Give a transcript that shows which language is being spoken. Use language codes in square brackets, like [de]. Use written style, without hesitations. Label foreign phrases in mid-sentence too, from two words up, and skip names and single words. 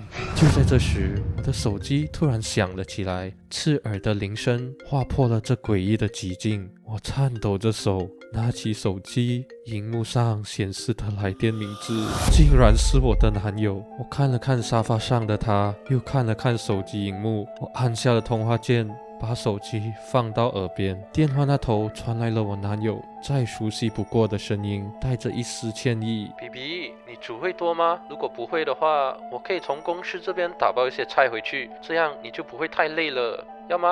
[zh] 就在這時，我的手機突然響了起來，刺耳的鈴聲劃破了這詭異的寂靜。我顫抖着手拿起手機，熒幕上顯示的來電名字竟然是我的男友。我看了看沙發上的他，又看了看手機熒幕，我按下了通話鍵，把手機放到耳邊。電話那頭傳來了我男友再熟悉不過的聲音，帶着一絲歉意。BB， 你煮會多嗎？如果不會的話，我可以從公司這邊打包一些菜回去，這樣你就不會太累了，要嗎？